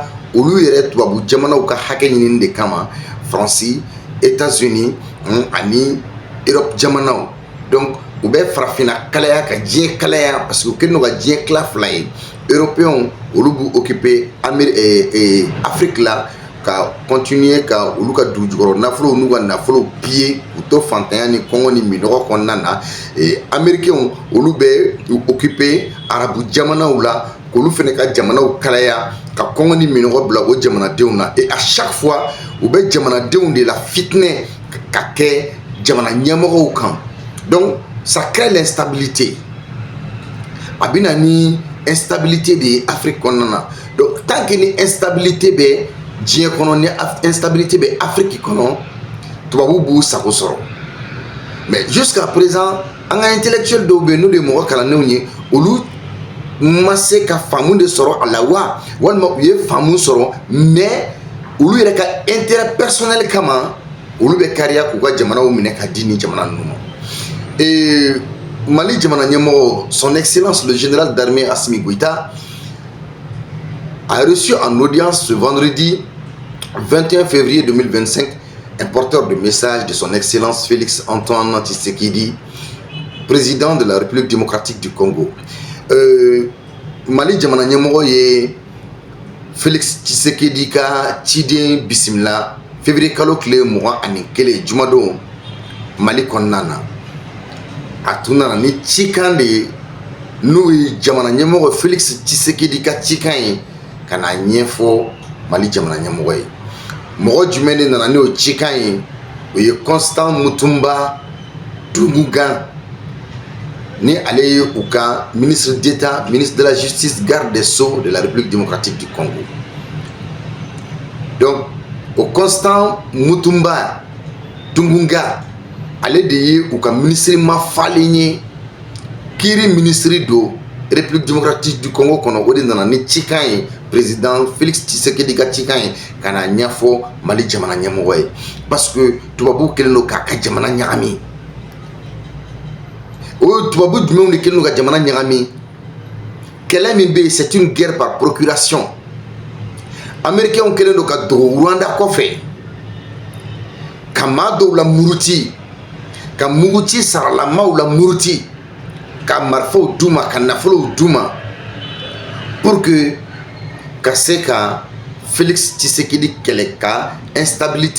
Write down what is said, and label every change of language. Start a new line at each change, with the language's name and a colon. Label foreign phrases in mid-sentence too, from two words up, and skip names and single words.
Bambara: olu yɛrɛ tubabu jamanaw ka hakɛ ɲinini de kama Fransi États-Unis ani Europe jamanaw donc u bɛ farafina kalaya ka diɲɛ kalaya
French: parce que
Bambara: u kɛlen don ka diɲɛ tila fila ye européens olu b'u occuper Afrique la ka continuer ka olu ka dugu jukɔrɔ nafolo n'u ka nafolo piller u to fantanya ni kɔngɔ ni minɔgɔ kɔnɔna na américains olu bɛ u occuper arabu jamanaw la k'olu fɛnɛ ka jamanaw kalaya ka kɔngɔ ni minɔgɔ bila o jamanadenw na
French: et à chaque fois
Bambara: u bɛ jamanadenw de la fitinɛ ka kɛ jamana ɲɛmɔgɔw kan
French: donc ça crée l'instabilité
Bambara: a bɛ na ni instabilité de ye Afrique kɔnɔna na
French: donc tant que
Bambara: ni instabilité bɛ diɲɛ kɔnɔ ni instabilité bɛ Afrique kɔnɔ tubabuw b'u sago sɔrɔ
French: mais jusqu'à présent
Bambara: an ka intellectuel dɔw bɛ yen n'olu ye mɔgɔ kalannenw ye olu ma se ka faamu de sɔrɔ a la wa walima u ye faamu sɔrɔ mais olu yɛrɛ ka
French: intérêt personnel
Bambara: kama olu bɛ kariya k'u ka jamanaw minɛ ka di ni jamana ninnu ma
French: Mali
Bambara: jamana ɲɛmɔgɔ
French: son excellence le général d'armée Assimi Goïta a reçu en audience ce vendredi 21 février 2025 un porteur de message de son excellence Félix Antoine Tshisekedi, président de la République démocratique du Congo.
Bambara: Mali jamana ɲɛmɔgɔ ye Félix Tshisekedi ka ciden bisimila février kalo tile 21 jumadon Mali kɔnɔna na a tun nana ni cikan de ye n'o ye jamana ɲɛmɔgɔ Félix Tshisekedi ka cikan ye ka na ɲɛfɔ Mali jamana ɲɛmɔgɔ ye mɔgɔ jumɛn de nana n'o cikan ye o ye Constant Mutumba Dungugan ni ale ye u ka
French: ministre d'État ministre de la justice garde des sceaux de la République démocratique du Congo
Bambara: donc au Constant Mutumba Dungugan ale de ye u ka ministre ma falen ye kiri ministre do République démocratique du Congo kɔnɔ o de nana ni cikan ye président Félix Tshisekedi ka cikan ye ka na ɲɛfɔ Mali jamana ɲɛmɔgɔ ye
French: parce que
Bambara: tubabu kɛlen don k'a ka jamana ɲagami o tubabu jumɛnw de kɛlen don ka jamana ɲagami kɛlɛ min bɛ yen
French: c'est une guerre par procuration
Bambara: américains kɛlen don ka dogo Rwanda kɔfɛ ka maa dɔw la muruti ka muguci saralamaw la muruti ka marifaw d'u ma ka nafolow d'u ma
French: pour que
Bambara: ka se ka Félix Tshisekedi kɛlɛ ka instabilité